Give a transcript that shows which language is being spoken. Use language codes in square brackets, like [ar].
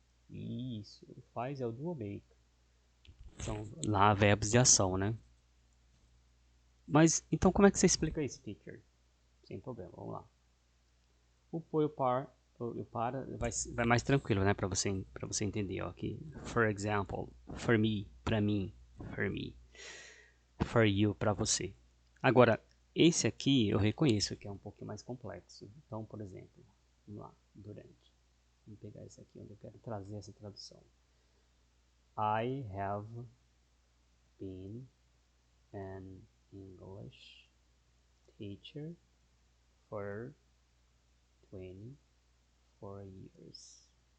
[pt] Isso, o faz é o do ou make. São lá verbos de ação, né? Mas, então como é que você explica isso, teacher? Sem problema, vamos lá. O por e o para vai mais tranquilo, né? Pra você entender, ó. Aqui, [en] for example, for me, [pt] pra mim, [en] for me. For you, [pt] pra você. Agora, esse aqui eu reconheço que é um pouquinho mais complexo. Então, por exemplo, vamos lá, durante. Vamos pegar esse aqui onde eu quero trazer essa tradução. [en] I have been an English teacher for 24 years.